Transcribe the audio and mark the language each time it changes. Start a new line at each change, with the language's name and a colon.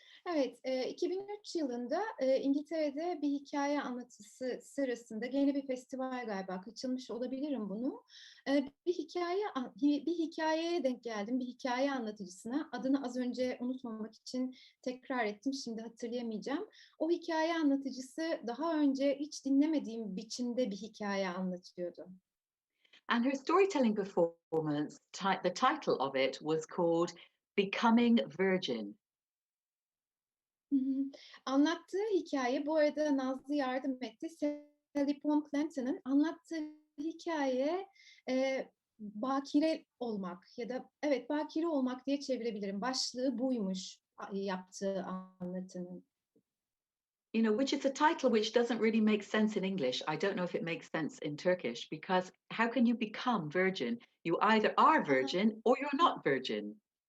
Turkish: Evet, 2003 yılında İngiltere'de bir hikaye anlatısı sırasında gene bir festival galiba kaçırmış olabilirim bunu. Bir hikayeye denk geldim, bir hikaye anlatıcısına. Adını az önce unutmamak için tekrar ettim, şimdi hatırlayamayacağım. O hikaye anlatıcısı daha önce hiç dinlemediğim biçimde bir hikaye anlatıyordu.
English: And her storytelling performance, the title of it was called Becoming Virgin. Hı hı.
Turkish: Anlattığı hikaye, bu arada Nazlı yardım etti. Sally Pom Clayton'ın anlattığı hikaye bakire olmak ya da evet bakire olmak diye çevirebilirim. Başlığı buymuş yaptığı anlatının.
English: You know, which is a title which doesn't really make sense in English. I don't know if it makes sense in Turkish, because how can you become virgin? You either are virgin or you're not virgin.